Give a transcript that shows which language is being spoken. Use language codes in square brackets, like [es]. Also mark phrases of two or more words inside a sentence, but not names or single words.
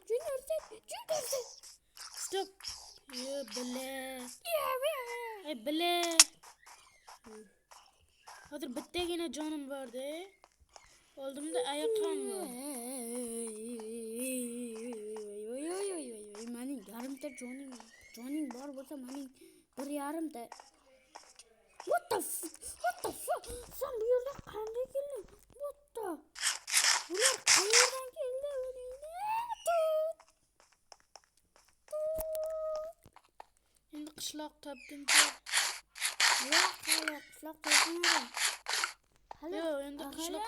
[en] Stop. Bile. [uz] Hozir bittagina jonim bor-da. Oldimda oyoqim bor. Mening yarimta joning bor bo'lsa, mening 1.5ta. [en] What the fuck? [uz] Sen bu yerda qanday kelding? Bular qayerdan keldi? Endi qishloq topguncha. Yo'q, qishloq topmadim. Yo'q, endi qishloq